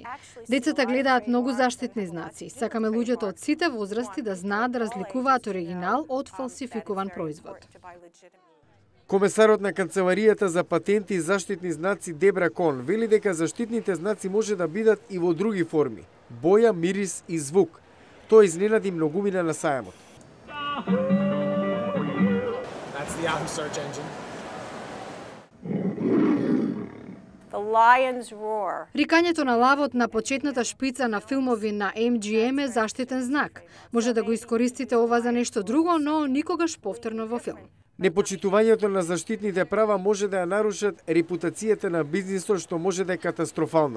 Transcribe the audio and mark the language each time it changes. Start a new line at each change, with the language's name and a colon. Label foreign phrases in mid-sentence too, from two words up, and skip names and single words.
Macedonian: Децата гледаат многу заштитни знаци. Сакаме луѓето од сите возрасти да знаат да разликуваат оригинал од фалсификуван производ. Комесарот на Канцеларијата за патенти и заштитни знаци Дебра Кон вели дека заштитните знаци може да бидат и во други форми. боја, мирис и звук. Тоа изненади многумина на сајамот.
English: That's the Yahoo search engine. The lion's roar.
Macedonian: Рикањето на лавот на почетната шпица на филмови на MGM е заштитен знак. Може да го искористите ова за нешто друго, но никогаш повторно во филм. Непочитувањето на заштитните права може да ја нарушат репутацијата на бизнисот, што може да е катастрофално.